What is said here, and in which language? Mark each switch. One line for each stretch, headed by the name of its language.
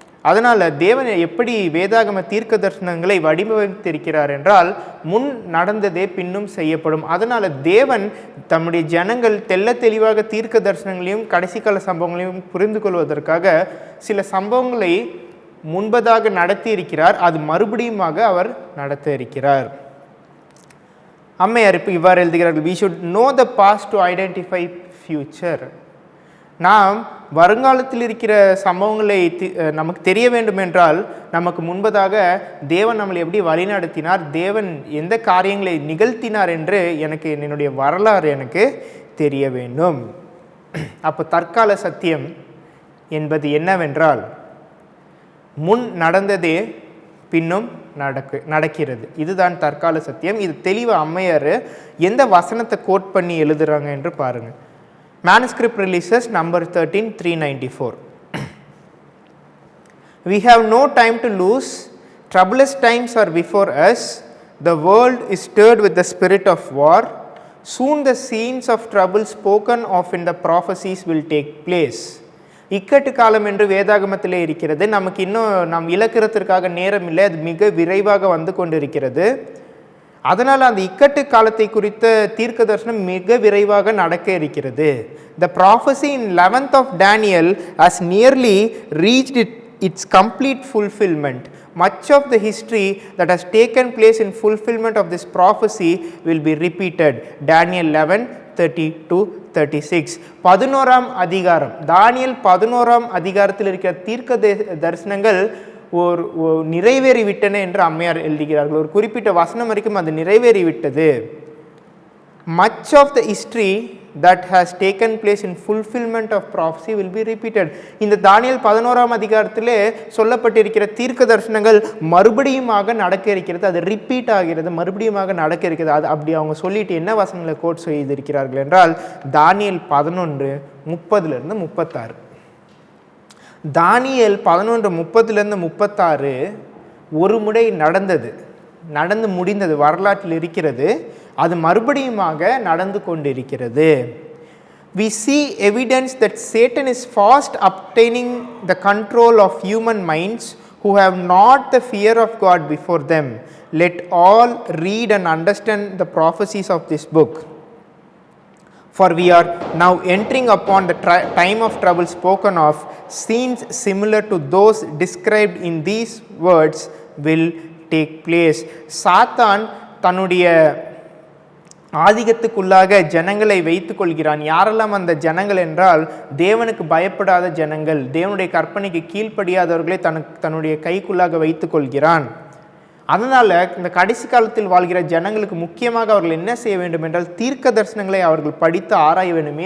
Tamil: அதனால் தேவன் எப்படி வேதாகம தீர்க்க தரிசனங்களை வடிவமைத்திருக்கிறார் என்றால், முன் நடந்ததே பின்னும் செய்யப்படும். அதனால் தேவன் தம்முடைய ஜனங்கள் தெளிவாக தீர்க்க தரிசனங்களையும் கடைசி கால சம்பவங்களையும் புரிந்து கொள்வதற்காக சில சம்பவங்களை முன்பதாக நடத்தி இருக்கிறார். அது மறுபடியுமாக அவர் நடத்த இருக்கிறார். அம்மையார் இப்போ இவ்வாறு எழுதுகிறார்கள்,
English: we should know the past to identify future.
Tamil: நாம் வருங்காலத்தில் இருக்கிற சம்பவங்களை நமக்கு தெரிய வேண்டும் என்றால், நமக்கு முன்பதாக தேவன் நம்மளை எப்படி வழிநடத்தினார், தேவன் எந்த காரியங்களை நிகழ்த்தினார் என்று என்னுடைய வரலாறு எனக்கு தெரிய வேண்டும். அப்போ தற்கால சத்தியம் என்பது என்னவென்றால், முன் நடந்ததே பின்னும் நடக்கிறது. இதுதான் தற்கால சத்தியம். இது தெளிவாக அம்மையார் எந்த வசனத்தை கோட் பண்ணி எழுதுறாங்க என்று பாருங்கள்.
English: Manuscript Releases number 13, 394. We have no time to lose. Troublous times are before us. The world is stirred with the spirit of war. Soon the scenes of trouble spoken of in the prophecies will take place.
Tamil: இக்கட்டு காலம் என்று வேதாகமத்திலே இருக்கிறது. நமக்கு இன்னும் நாம் இலக்கிறதுக்காக நேரம் இல்லை, அது மிக விரைவாக வந்து கொண்டிருக்கிறது. அதனால் அந்த இக்கட்டு காலத்தை குறித்த தீர்க்க தரிசனம் மிக விரைவாக நடக்க இருக்கிறது.
English: The prophecy in 11th of Daniel has nearly reached its complete fulfillment. Much of the history that has taken place in fulfillment of this prophecy will be repeated. Daniel 11:30-36.
Tamil: 11ஆம் அதிகாரம், தானியேல் 11ஆம் அதிகாரத்தில் இருக்கிற தீர்க்க தரிசனங்கள் நிறைவேறிவிட்டன என்று அம்மையார் எழுதுகிறார்கள். ஒரு குறிப்பிட்ட வசனம் வரைக்கும் அது நிறைவேறிவிட்டது.
English: Much of the history that has taken place in fulfillment of prophecy will be repeated.
Tamil: இந்த தானியேல் 11ஆம் அதிகாரத்திலே சொல்லப்பட்டிருக்கிற தீர்க்க தரிசனங்கள் மறுபடியுமாக நடக்க இருக்கிறது. அது ரிப்பீட் ஆகிறது, மறுபடியுமாக நடக்க இருக்கிறது. அது அப்படி அவங்க சொல்லிட்டு என்ன வசனங்களை கோட் செய்திருக்கிறார்கள் என்றால், தானியேல் 11:30-36. தானியேல் 11:30-36 ஒரு முறை நடந்து முடிந்தது, வரலாற்றில் இருக்கிறது. அது மறுபடியுமாக நடந்து கொண்டிருக்கிறது.
English: We see evidence that Satan is fast obtaining the control of human minds who have not the fear of God before them. Let all read and understand the prophecies of this book. For we are now entering upon the time of trouble spoken of. Scenes similar to those described in these words will take place.
Tamil: சாத்தான் தன்னுடைய ஆதிக்கத்துக்குள்ளாக ஜனங்களை வைத்துக் கொள்கிறான். யாரெல்லாம் அந்த ஜனங்கள் என்றால், தேவனுக்கு பயப்படாத ஜனங்கள், தேவனுடைய கற்பனைக்கு கீழ்ப்படியாதவர்களை தன்னுடைய கைக்குள்ளாக வைத்துக் கொள்கிறான். அதனால் இந்த கடைசி காலத்தில் வாழ்கிற ஜனங்களுக்கு முக்கியமாக அவர்கள் என்ன செய்ய வேண்டும் என்றால், தீர்க்க தரிசனங்களை அவர்கள் படித்து ஆராய வேண்டும்.